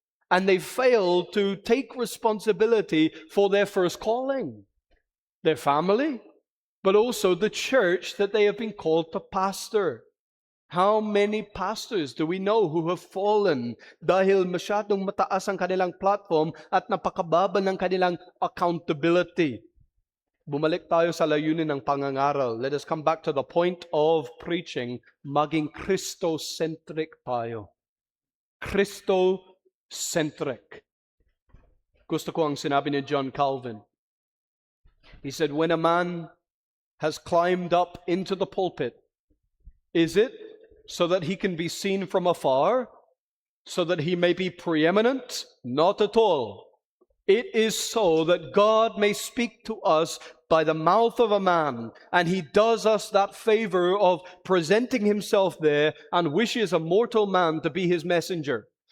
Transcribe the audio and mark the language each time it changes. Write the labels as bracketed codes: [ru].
[en] And they fail to take responsibility for their first calling, their family, but also the church that they have been called to pastor. How many pastors do we know who have fallen [tl] dahil masyadong mataas ang kanilang platform at napakababa ng kanilang accountability? Bumalik tayo sa layunin ng pangangaral. [en] Let us come back to the point of preaching. [tl] Maging Christocentric tayo. Christocentric. Gusto ko ang sinabi ni John Calvin. [en] He said, when a man has climbed up into the pulpit, is it so that he can be seen from afar? So that he may be preeminent? Not at all. It is so that God may speak to us by the mouth of a man, and he does us that favor of presenting himself there and wishes a mortal man to be his messenger.